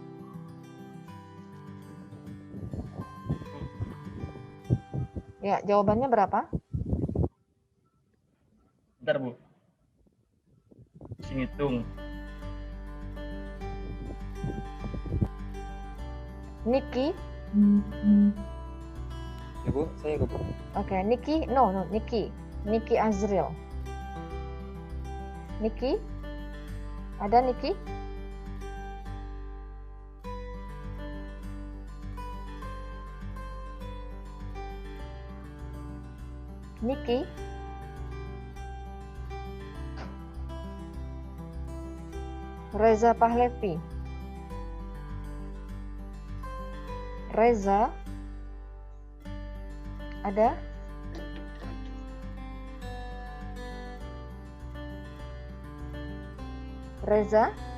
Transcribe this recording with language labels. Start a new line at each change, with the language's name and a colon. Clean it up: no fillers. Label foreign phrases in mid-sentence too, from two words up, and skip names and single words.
Indonesian: Ya, jawabannya berapa? Bentar, Bu. Sini hitung. Niki? Ya, Bu, saya ke Bu. Oke, Niki. No, Niki. Niki Azril. Niki? Ada Niki? Niki? Reza Pahlevi. Reza? Ada? Reza?